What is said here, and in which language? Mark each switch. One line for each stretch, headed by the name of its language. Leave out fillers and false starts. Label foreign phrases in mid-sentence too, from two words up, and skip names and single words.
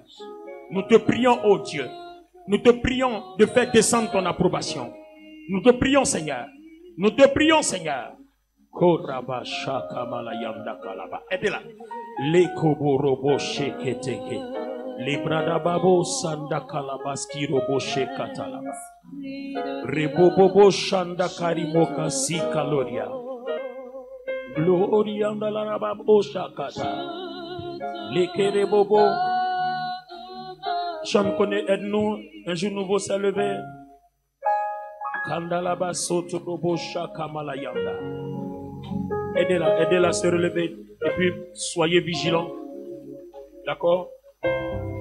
French: Nous te prions, ô Dieu. Nous te prions de faire descendre ton approbation. Nous te prions, Seigneur. Nous te prions, Seigneur. Aidez-la. Les koborobo sheketeke. Les bradababo sanda kalabaski robo shekatalaba. Rebobobo shanda karimoka si kaloria. Gloria ndalarababo shakata. Les kerebobo. Chant connaît, aide-nous. Un jour nouveau s'est levé. Kandalaba soto robo shakamalayanda. Aidez-la à se relever. Et puis, soyez vigilants.